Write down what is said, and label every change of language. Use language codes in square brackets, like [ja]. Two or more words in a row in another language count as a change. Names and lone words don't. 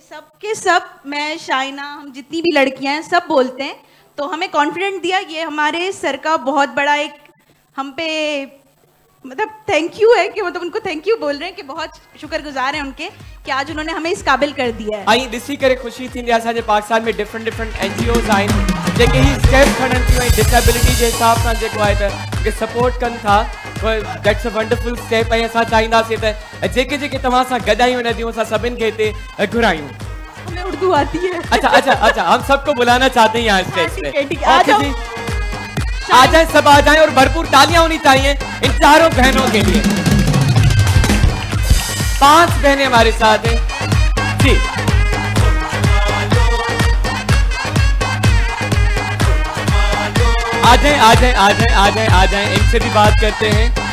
[ur] سب کے سب، میں، شائنہ، ہم جتنی بھی لڑکیاں ہیں سب بولتے ہیں، تو ہمیں کانفیڈنٹ دیا. یہ ہمارے سر کا بہت بڑا ایک ہم پہ مطلب [en] thank you [ur] ہے کہ مطلب ان کو [en] thank you [ur] بول رہے ہیں کہ بہت شکرگزار ہیں ان کے کہ آج انہوں نے ہمیں اس قابل کر دیا ہے. [sd] आई दिसी करे खुशी थी असांजे पाकिस्तान में [en] different NGOs [sd] आहिनि जेके ही स्टेप खणनि थियूं ऐं डिसेबिलिटी जे हिसाब सां जेको आहे त के सपोर्ट कनि था। [en] That's a wonderful step. [sd] ऐं असां चाहींदासीं त जेके जेके तव्हां सां गॾायूं नदियूं असां सभिनि खे हिते घुरायूं। [ur] ہمیں اردو آتی ہے. اچھا، ہم سب کو بلانا چاہتے ہیں یہاں اسٹیج پہ. آ جاؤ, آ جائے، سب آ جائیں اور بھرپور تالیاں ہونی چاہئیں ان چاروں بہنوں کے لیے. 5 بہنیں ہمارے ساتھ ہیں جی. آ جائیں، ان سے بھی بات کرتے ہیں.